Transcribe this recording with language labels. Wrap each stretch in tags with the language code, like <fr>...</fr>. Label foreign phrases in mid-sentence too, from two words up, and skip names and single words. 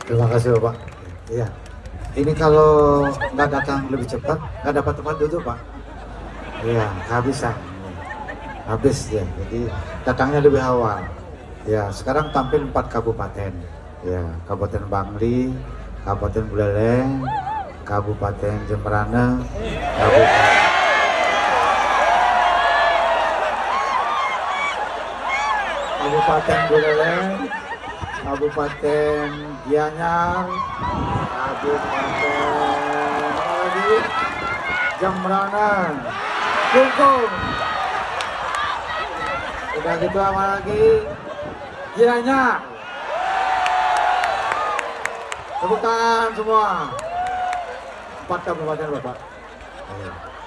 <id>Terima kasih Bapak. Iya. Ini kalau nggak datang lebih cepat, nggak dapat tempat duduk Pak. Iya, kehabisan. Habis ya. Jadi datangnya lebih awal. Ya, sekarang tampil 4 kabupaten. Ya, Kabupaten Bangli, Kabupaten Buleleng, Kabupaten Jemberana, Kabupaten Buleleng, Kabupaten Gianyar, Kabupaten apa lagi? Jemberana, Klungkung. Udah gitu apa lagi? Gianyar. Tepuk tangan semua. 4 kabupaten Bapak. Ayo.</id>